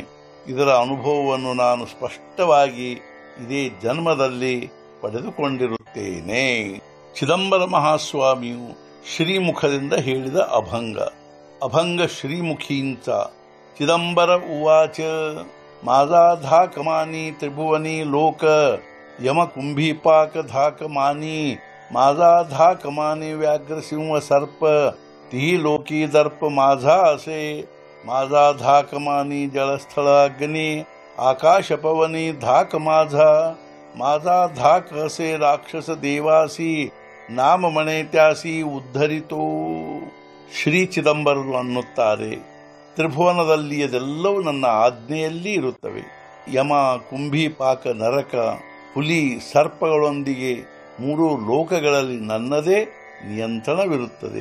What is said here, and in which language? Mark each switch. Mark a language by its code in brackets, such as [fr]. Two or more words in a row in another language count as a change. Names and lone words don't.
[kn] ಇದರ ಅನುಭವವನ್ನು ನಾನು ಸ್ಪಷ್ಟವಾಗಿ ಇದೇ ಜನ್ಮದಲ್ಲಿ ಪಡೆದುಕೊಂಡಿರುತ್ತೇನೆ। ಚಿದಂಬರ ಮಹಾಸ್ವಾಮಿಯು ಶ್ರೀಮುಖದಿಂದ ಹೇಳಿದ ಅಭಂಗ। [mr] अभंग श्रीमुखींच चिदंबर उवाच माझा धाकमानी त्रिभुवनी लोक यम कुंभीपाक धाकमानी माझा धाकमानी व्याघ्रसिंह सर्प ती लोकी दर्प माझा असे माझा धाकमानी जलस्थळ अग्नी आकाश पवनी धाक माझा माझा धाक असे राक्षस देवासी नाम मणे त्यासी ಉದ್ಧರಿತೋ। [kn] ಶ್ರೀ ಚಿದಂಬರರು ಅನ್ನುತ್ತಾರೆ, ತ್ರಿಭುವನದಲ್ಲಿ ಅದೆಲ್ಲವೂ ನನ್ನ ಆಜ್ಞೆಯಲ್ಲಿ ಇರುತ್ತವೆ। ಯಮ, ಕುಂಭೀಪಾಕ, ನರಕ, ಹುಲಿ, ಸರ್ಪಗಳೊಂದಿಗೆ 3 ಲೋಕಗಳಲ್ಲಿ ನನ್ನದೇ ನಿಯಂತ್ರಣವಿರುತ್ತದೆ।